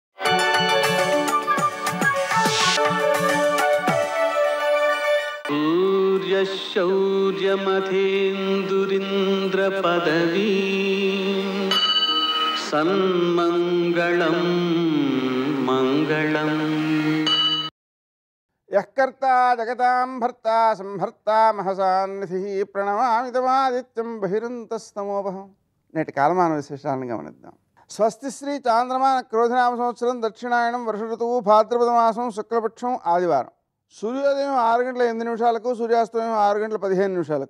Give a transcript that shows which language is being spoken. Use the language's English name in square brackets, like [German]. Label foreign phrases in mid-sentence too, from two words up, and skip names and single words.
[Sanskrit] सूर्यशौर्यमथेन्दुरिन्द्रपदवी सन्मङ्गलं मङ्गलम्. यः कर्ता जगतां भर्ता संहर्ता महसान्निधिः ప్రణమామిదమాదిత్యం బహిరంతస్తమోపహం. [Telugu] నేటి కాలమాన విశేషాలను గమనిద్దాం. స్వస్తి శ్రీ చాంద్రమాన క్రోధనామ సంవత్సరం దక్షిణాయనం వర్ష ఋతువు భాద్రపద మాసం శుక్లపక్షం ఆదివారం. సూర్యోదయం 6 గంటల 8 నిమిషాలకు, సూర్యాస్తమయం 6 గంటల 15 నిమిషాలకు.